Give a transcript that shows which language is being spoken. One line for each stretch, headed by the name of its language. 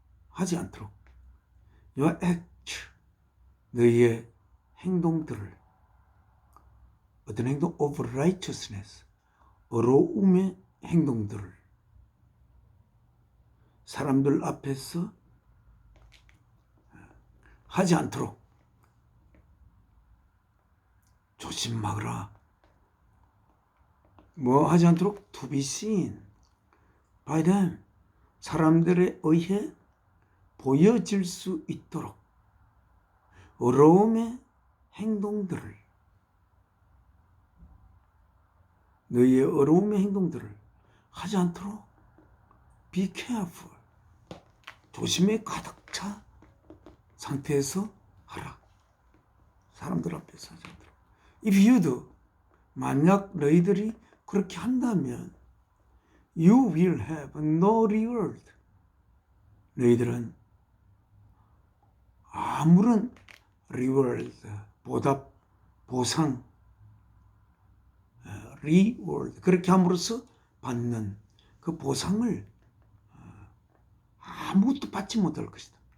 Korean: 하지 않도록
English: your act.
Korean: 너희의 행동들을 어떤 행동
English: of righteousness.
Korean: 의로움의 행동들을 사람들 앞에서 하지 않도록 조심하거라. 뭐 하지 않도록
English: to be seen by them.
Korean: 사람들에 의해 보여질 수 있도록 의로움의 행동들을 너희의 의로움의 행동들을 하지 않도록
English: be careful.
Korean: 조심에 가득 차 상태에서 하라. 사람들 앞에서 하지 않도록.
English: If you do.
Korean: 만약 너희들이 그렇게 한다면
English: you will have no reward.
Korean: 너희들은 아무런 reward, 보답, 보상, reward, 그렇게 함으로써 받는 그 보상을 아무것도 받지 못할 것이다.